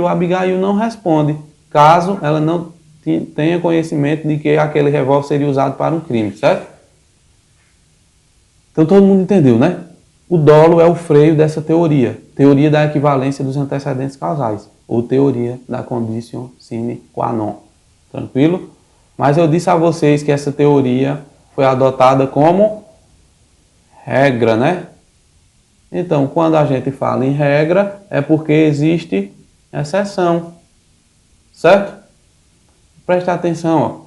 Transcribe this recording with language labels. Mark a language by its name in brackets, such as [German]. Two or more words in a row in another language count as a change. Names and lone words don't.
[Portuguese] Abigail não responde, caso ela não tenha conhecimento de que aquele revólver seria usado para um crime, certo? Então todo mundo entendeu, né? O dolo é o freio dessa teoria. Teoria da equivalência dos antecedentes causais. Ou teoria da [Latin] condition sine qua non. [Portuguese] Tranquilo? Mas eu disse a vocês que essa teoria foi adotada como regra, né? Então, quando a gente fala em regra, é porque existe exceção. Certo? Presta atenção, ó.